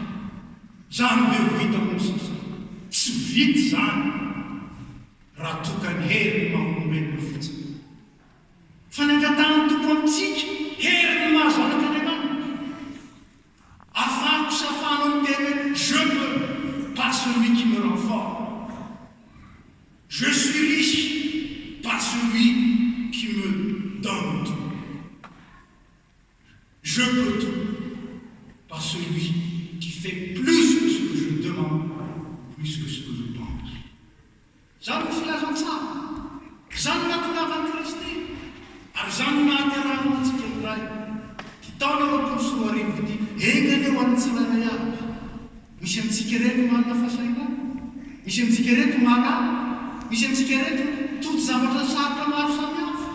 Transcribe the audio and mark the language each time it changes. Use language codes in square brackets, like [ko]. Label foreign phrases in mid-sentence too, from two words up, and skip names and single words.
[mg] Zany be vita amin'ny sasany. Tsy vity zany raha tokany hery maha-olombelona fotsiny. Fa nangatahany tompo amintsika hery maha zanak'Andriamanitra. Afahako sy afahanao miteny [fr] je peux par celui qui me rend fort. Je suis riche par celui qui me donne tout. Je peux tout par celui qui fait plus que ce que je demande, plus que ce que je pense. [mg] Zany filazantsara, zany natonavany Kristy, ary zany nahaterahana antsika iray. Ty taona roapolo sy roa arivo ty, engany eo amin'ny tsirairay avy. Misy amintsika reto manana fahasahiranana, misy amintsika reto marana, misy amintsika reto toto zavatra sarotra maro samihafa.